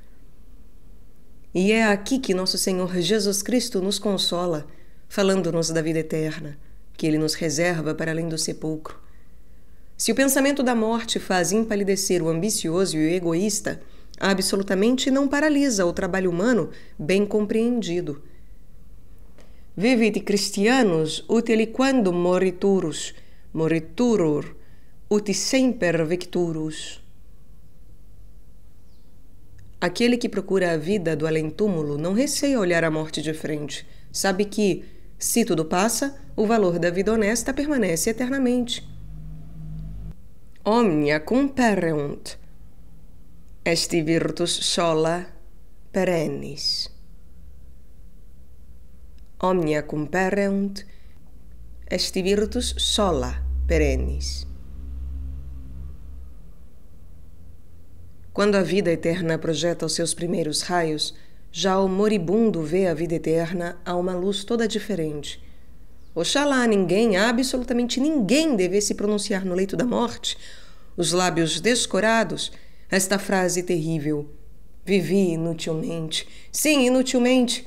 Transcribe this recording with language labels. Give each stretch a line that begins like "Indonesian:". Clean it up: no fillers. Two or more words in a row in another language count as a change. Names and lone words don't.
Portuguese: E é aqui que nosso Senhor Jesus Cristo nos consola, falando-nos da vida eterna, que Ele nos reserva para além do sepulcro. Se o pensamento da morte faz empalidecer o ambicioso e o egoísta, absolutamente não paralisa o trabalho humano bem compreendido.
Latin: Vivit Christianus ut quando moriturus, moriturur ut semper victurus.
Portuguese: Aquele que procura a vida do além-túmulo não receia olhar a morte de frente. Sabe que, se tudo passa, o valor da vida honesta permanece eternamente.
Latin: Omnia compereunt, est virtus sola perennis. Omnia compereunt, est virtus sola perennis.
Portuguese: Quando a vida eterna projeta os seus primeiros raios, já o moribundo vê a vida eterna a uma luz toda diferente. Oxalá ninguém, absolutamente ninguém, devesse pronunciar no leito da morte, os lábios descorados, esta frase terrível: vivi inutilmente, sim, inutilmente.